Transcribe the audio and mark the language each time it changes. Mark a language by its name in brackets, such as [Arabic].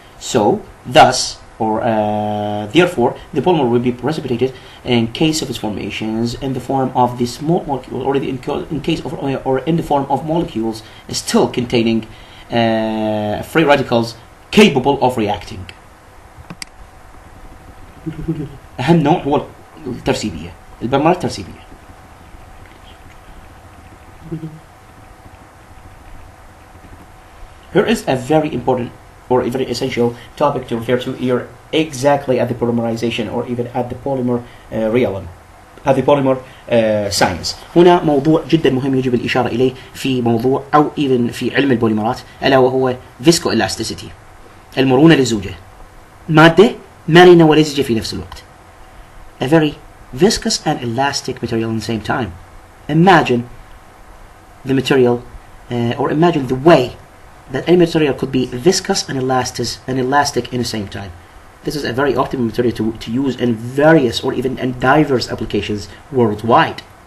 [English] So thus, or therefore, the polymer will be precipitated in case of its formations in the form of the small molecule, or in case of, or in the form of molecules still containing free radicals capable of reacting. [Arabic] أهم نوع هو الترسيبية، البوليمرات الترسيبية. [English] Here is a very important or a very essential topic to refer to here, exactly at the polymerization or even at the polymer realm, at the polymer science. [Arabic] هنا موضوع جدا مهم يجب الإشارة إليه في موضوع أو even في علم البوليمرات، ألا وهو viscoelasticity، المرونة للزوجة، مادة مرنة ولزجة في نفس الوقت. [English] A very viscous and elastic material at the same time. Imagine the material or imagine the way that any material could be viscous and elastic in the same time. This is a very optimal material to use in various or even in diverse applications worldwide.